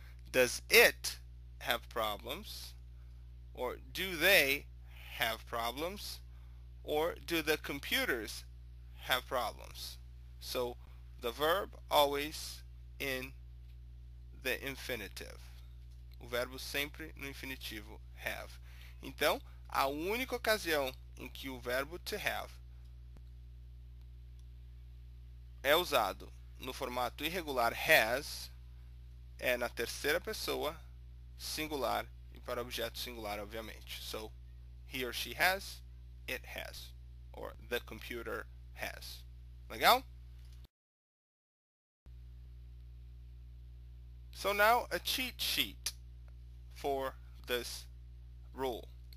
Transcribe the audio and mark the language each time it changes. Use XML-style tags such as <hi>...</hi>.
<en>Does it have problems? Or do they have problems? Or do the computers have problems? So the verb always in the infinitive.</en> <pt>O verbo sempre no infinitivo have. Então, a única ocasião em que o verbo to have é usado no formato irregular has é na terceira pessoa singular e para objeto singular, obviamente.</pt> <en>So, he or she has, it has, or the computer has.</en> <pt>Legal?</pt> <en>So now a cheat sheet for this rule.</en>